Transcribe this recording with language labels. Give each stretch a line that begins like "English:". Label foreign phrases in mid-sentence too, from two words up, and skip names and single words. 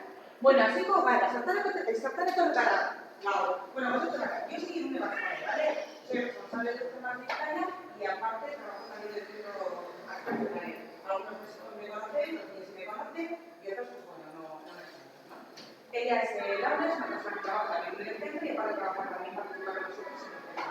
Basque: Bueno, hasiko gara, zertan etorri gara. Gaur. Bueno,
Spanish: vosotros acá. Yo soy Irune Bazkari, ¿vale? Soy responsable del tema de España y aparte trabajo también del centro acá, ¿vale? Algunos me conocen, otros sí me conocen y otros, pues bueno, no me conocen, ¿no? Ella es Laura, es una persona que trabaja también en el centro y aparte trabajar también participa con nosotros en los temas.